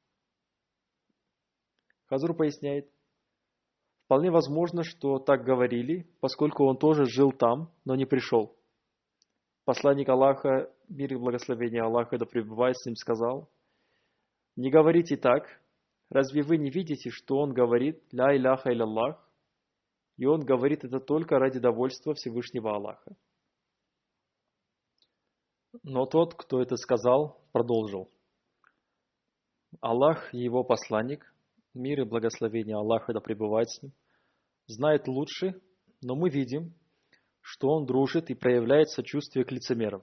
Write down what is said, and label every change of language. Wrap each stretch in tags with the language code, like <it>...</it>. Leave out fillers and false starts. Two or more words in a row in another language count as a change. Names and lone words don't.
<ru>Хазур поясняет, вполне возможно, что так говорили, поскольку он тоже жил там, но не пришел. Посланник Аллаха, мир и благословение Аллаха да пребывает с ним, сказал, не говорите так, разве вы не видите, что он говорит</ru> <ar>«لا إله إلا الله»,</ar> <ru>и он говорит это только ради довольства Всевышнего Аллаха. Но тот, кто это сказал, продолжил. Аллах и его посланник, мир и благословение Аллаха да пребывает с ним, знает лучше, но мы видим, что он дружит и проявляет сочувствие к лицемерам.</ru>